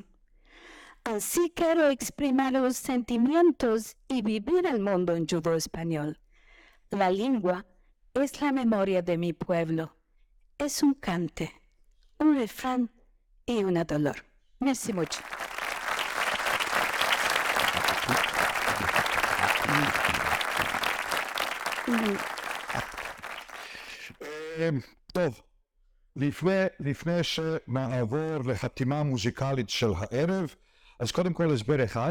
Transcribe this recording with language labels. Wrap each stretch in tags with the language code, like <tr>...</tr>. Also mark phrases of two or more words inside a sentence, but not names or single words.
<es>Así quiero exprimir los sentimientos y vivir el mundo en judo español. La lengua es la memoria de mi pueblo. Es un cante, un refrán y un dolor. Merci mucho.</es> <he>טוב, לפני שנעבור לחתימה מוזיקלית של הערב, אז קודם כל הסבר אחד.</he>